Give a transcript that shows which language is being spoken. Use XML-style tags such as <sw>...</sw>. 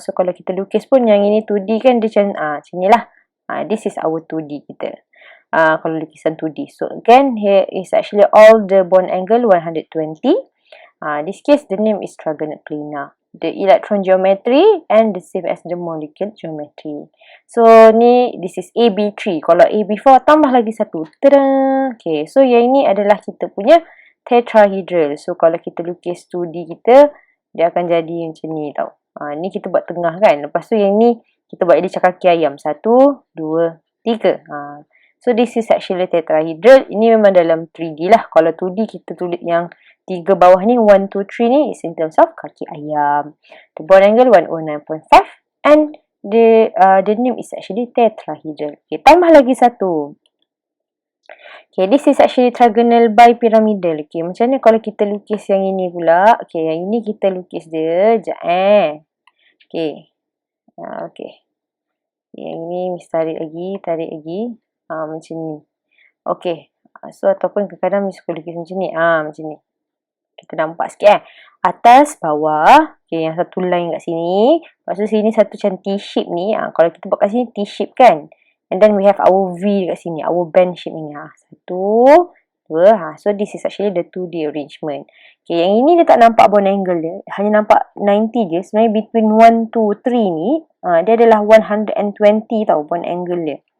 <ms>So kalau kita lukis pun yang ini 2D kan dia macam ni lah.</ms> <en>This is our 2D</en> <ms>kita. Kalau lukisan 2D.</ms> <en>So again, here is actually all the bond angle 120. This case the name is trigonal planar. The electron geometry and the same as the molecule geometry.</en> <ms>So ni</ms> <en>this is AB3.</en> <ms>Kalau AB4 tambah lagi satu. Tada! Okay, so yang ini adalah kita punya tetrahedral. So kalau kita lukis 2D kita, dia akan jadi macam ni tau. Ni kita buat tengah kan. Lepas tu yang ni kita buat dia macam kaki ayam. 1, 2, 3.</ms> <en>So this is actually tetrahedral.</en> <ms>Ini memang dalam 3D lah. Kalau 2D kita tulis yang 3 bawah ni, 1, 2, 3 ni</ms> <en>is in terms of</en> <ms>kaki ayam.</ms> <en>The bond angle 109.5 and the name is actually tetrahedral. Okay,</en> <ms>tambah lagi satu.</ms> <en>Okay, this is actually trigonal bipyramidal.</en> <ms>Okay, macam mana kalau kita lukis yang ini pula? Okay, yang ini kita lukis dia. Okay. Okay. Yang ini mesti tarik lagi. Macam ni. Okay. So, ataupun kadang-kadang mesti lukis macam ni. Macam ni. Kita nampak sikit atas, bawah. Okay, yang satu line kat sini. Lepas tu sini satu macam T-shape ni. Kalau kita buat kat sini T-shape kan.</ms> <en>And then we have our V</en> <ms>kat sini.</ms> <en>Our band shape</en> <ms>ni. 1, 2.</ms> <en>So this is actually the 2D arrangement.</en> <ms>Okay, yang ini dia tak nampak bond angle dia. Hanya nampak 90 je. Sebenarnya between 1, 2, 3 ni. Dia adalah 120 tau bond angle dia.</ms>